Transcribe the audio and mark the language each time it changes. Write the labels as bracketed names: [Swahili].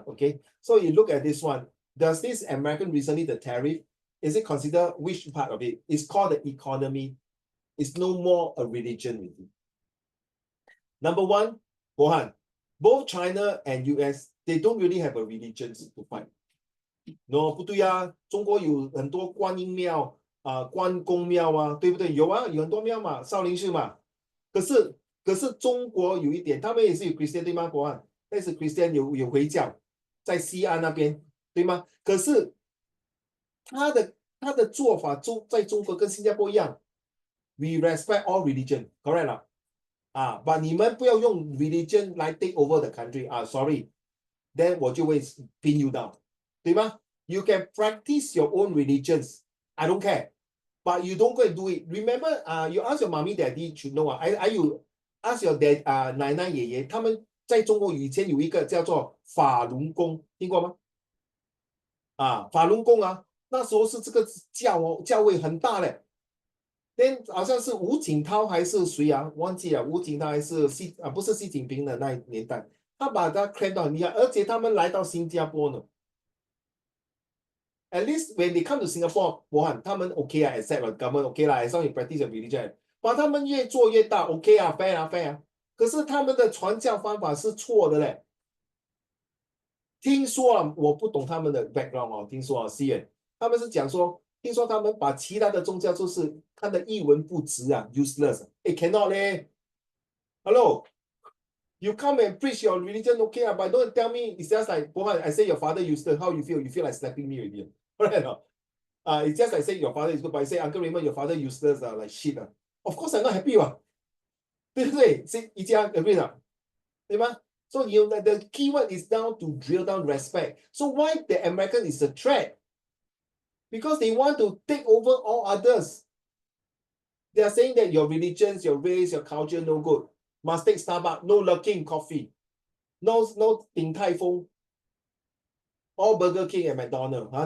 [English] Okay, so you look at this one. Does this American recently the tariff? Is it considered which part of it? It's called the economy. It's no more a religion with you. Number one, Bohan, both China and US, they don't really have a religion to fight. [Chinese] No, 不对啊，中国有很多观音庙关公庙啊，对不对？有啊，有很多庙嘛，少林寺嘛。可是中国有一点，他们也是有 Christian 对吗？ Bohan，但是 Christian 有回教，在西安那边，对吗？可是他的做法在中国跟新加坡一样 [English] ，we respect all religion, correct 啦？but [Chinese] 你们不要用 [English] religion 来 take over the country sorry, then [Chinese] 我就会 [English] pin you down, [Chinese] 对吗 [English] ？You can practice your own religions, I don't care, but you don't go and do it. Remember, you ask your mommy, daddy to know are you ask your dad [Chinese] 奶奶爷爷，他们在中国以前有一个叫做法轮功，听过吗？法轮功那时候是这个教位很大嘞。 then 好像是吴景涛还是谁忘记了，吴景涛还是不是习近平的那年代，他把他 claim 到很厉害，而且他们来到新加坡呢。 [English] At least when they come to Singapore，他们 OK accept 了 government OK 啦 ，as long as you practice your religion， [Chinese] 把他们越做越大 [English] OK fair fair。 [Chinese] 可是他们的传教方法是错的嘞。听说我不懂他们的 background 听说西远他们是讲说。听说他们把其他的宗教就是他的一文不值useless. [English] Cannot 嘞 Hello, you come and preach your religion, okay but don't tell me it's just like, I say your father useless, how you feel? You feel like slapping me already. Right? It's just like saying your father is good, but I say, Uncle Raymond, your father useless, like shit. Of course I'm not happy. [Chinese] 对不对？一家 agree 了，对吗？ [English] So the keyword is down to drill down respect. So why the American is a threat? Because they want to take over all others. They are saying that your religions, your race, your culture, no good. Must take Starbucks, no Luckin coffee, no 鼎泰丰, all Burger King and McDonald's.